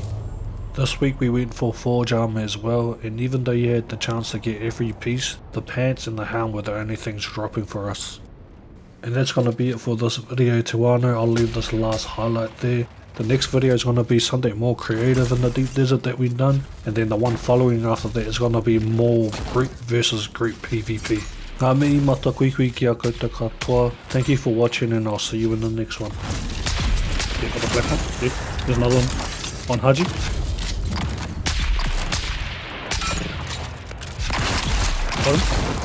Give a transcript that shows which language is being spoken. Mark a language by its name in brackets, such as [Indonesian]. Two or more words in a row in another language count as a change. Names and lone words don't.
[English] This week we went for Forge Armor as well, and even though you had the chance to get every piece, the pants and the helm were the only things dropping for us. And that's going to be it for this video, [Māori] Te Wānau. [English] I'll leave this last highlight there. The next video is going to be something more creative in the deep desert that we've done, and then the one following after that is going to be more group versus group PvP. [Māori] Ngā mihi mata kuikui ki a koutou katoa. [English] Thank you for watching, and I'll see you in the next one. Yeah, got a black one. Yeah, there's another one on Haji. Got him.